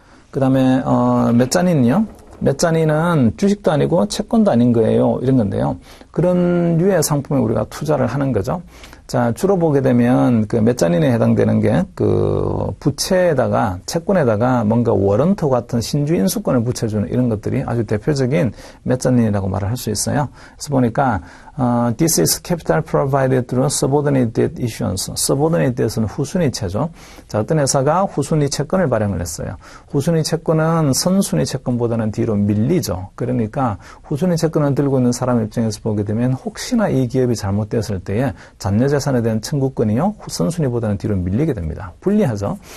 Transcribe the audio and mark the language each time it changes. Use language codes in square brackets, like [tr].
[ko] 그 다음에 메자닌은요. 메자닌은 주식도 아니고 채권도 아닌 거예요. 이런 건데요. 그런 류의 상품에 우리가 투자를 하는 거죠. 자, 주로 보게 되면 그 메자닌에 해당되는 게 그 부채에다가 채권에다가 뭔가 워런트 같은 신주 인수권을 붙여주는 이런 것들이 아주 대표적인 메자닌이라고 말을 할 수 있어요. 그래서 보니까 [en] This is capital provided through subordinate debt issuance. [ko] subordinate debt은 후순위 채죠. 자, 어떤 회사가 후순위 채권을 발행을 했어요. 후순위 채권은 선순위 채권보다는 뒤로 밀리죠. 그러니까 후순위 채권을 들고 있는 사람 입장에서 보게 되면 혹시나 이 기업이 잘못됐을 때에 잔여 재산에 대한 청구권이요, 선순위보다는 뒤로 밀리게 됩니다. 불리하죠.